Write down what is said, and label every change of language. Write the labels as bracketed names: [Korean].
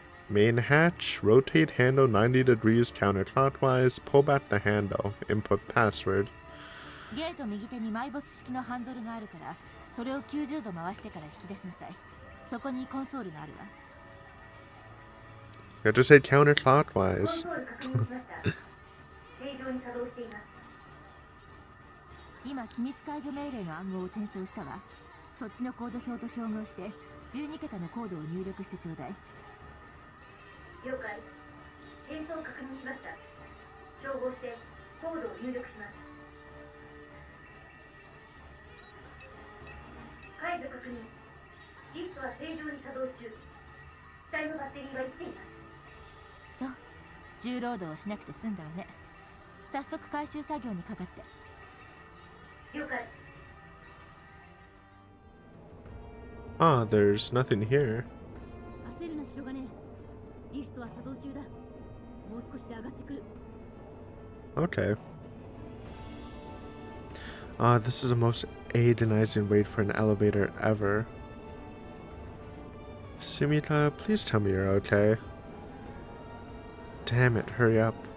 [English] Main hatch, rotate handle 90 degrees counterclockwise, pull back the handle, input password. [Japanese] ゲート右手に埋没式のハンドルがあるから、それを90度回してから引き出しなさい。そこにコンソールがあるわ。 [English] You have to say counterclockwise. [Japanese] 今、機密解除命令の暗号を転送したわ。そっちのコード表と照合して、12桁のコードを入力してちょうだい。了解。転送確認しました。照合してコードを入力します。解除確認。リフトは正常に作動中。機体のバッテリーは生きています。そう。重労働をしなくて済んだわね。早速回収作業にかかって。了解。 [English] Ah, there's nothing here. [Japanese] 焦るな白金。リフトは作動中だ。もう少しで上がってくる。 [English] Okay. This is the most agonizing wait for an elevator ever. Sumita, please tell me you're okay. Damn it, hurry up.